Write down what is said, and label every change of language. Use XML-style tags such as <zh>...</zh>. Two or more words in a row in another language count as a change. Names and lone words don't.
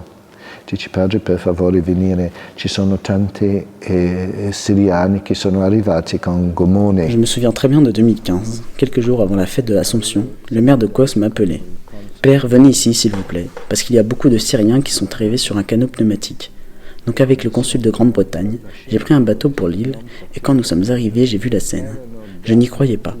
<it>Dice: padre, per favore venire, ci sono tanti siriani che sono arrivati con gomone.</it> <fr>Je me souviens très bien de 2015. Quelques jours avant la fête de l'Assomption, le maire de Kos m'a appelé. Père, venez ici s'il vous plaît, parce qu'il y a beaucoup de Syriens qui sont arrivés sur un canot pneumatique. Donc avec le consul de Grande-Bretagne, j'ai pris un bateau pour l'île, et quand nous sommes arrivés, j'ai vu la scène. Je n'y croyais pas.</fr>